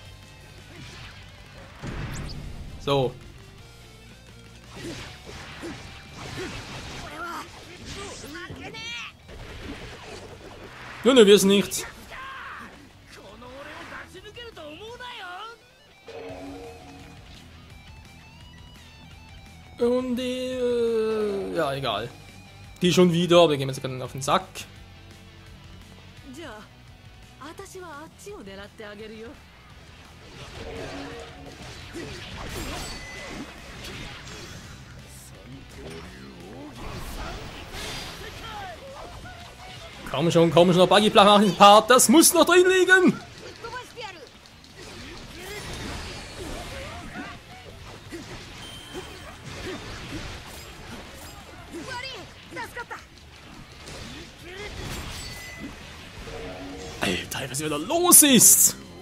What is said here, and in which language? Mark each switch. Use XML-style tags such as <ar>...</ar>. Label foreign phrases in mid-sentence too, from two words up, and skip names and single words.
<de>So. Ne, wir sind nichts. Und die, ja, egal. Die schon wieder, aber wir gehen jetzt gerade auf den Sack.</de> <ja>じゃあ私はあっちを狙ってあげるよ。</ja> <de>Komm schon, der Buggy macht den Part, das muss noch drin liegen! Alter, was wieder los ist!</de>